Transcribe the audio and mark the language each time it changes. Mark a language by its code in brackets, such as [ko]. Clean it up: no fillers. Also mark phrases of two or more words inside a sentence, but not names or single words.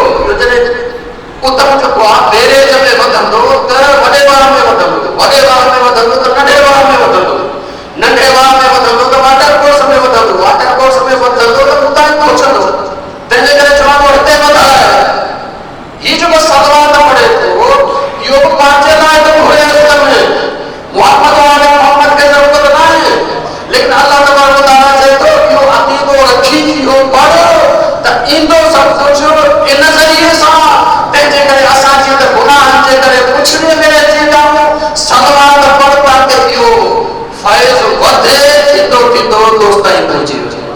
[sd] जॾहिं उतम जेको आहे बैरेज में वधंदो त वॾे वार में वधंदो, वॾे वार में वधंदो त नंढे वार में वधंदो, नंढे वार में वधंदो त [en] water course [sd] में वधंदो, [en] water course [sd] में वधंदो त उतां ई पहुचंदो। तंहिंजे करे चवंदो हिते वधाए। हीउ जेको सलवात पढ़े थो इहो बि पंहिंजे लाइ थो घुरे असल में। मोहम्मद खे ज़रूरत न आहे, लेकिन [ar] الله تبارك وتعالى [sd] चए थो इहो अक़ीदो रखी इहो पढ़ त ईंदो सभु कुझु इन ज़रिए सां। तंहिंजे करे असां जीअं त गुनाहनि जे करे पुछड़ीअ में अची वञूं, सलवात पढ़ ताकि इहो फैज़ वधे, थींदो थींदो दोस्त ताईं पहुची वञे।